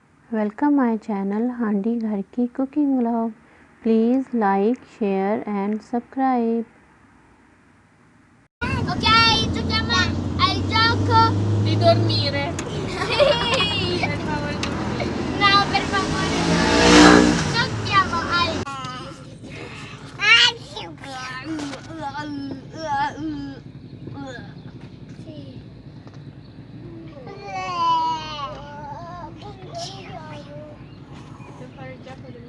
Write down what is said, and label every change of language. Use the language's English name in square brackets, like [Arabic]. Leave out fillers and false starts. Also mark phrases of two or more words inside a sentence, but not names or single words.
[English] Welcome my channel Handi Ghar ki cooking vlog. Please like share and subscribe. [Italian] Ok, giochiamo al gioco Di dormire. Per favore, dormire. No, per favore. Giochiamo al Devo fare il gioco della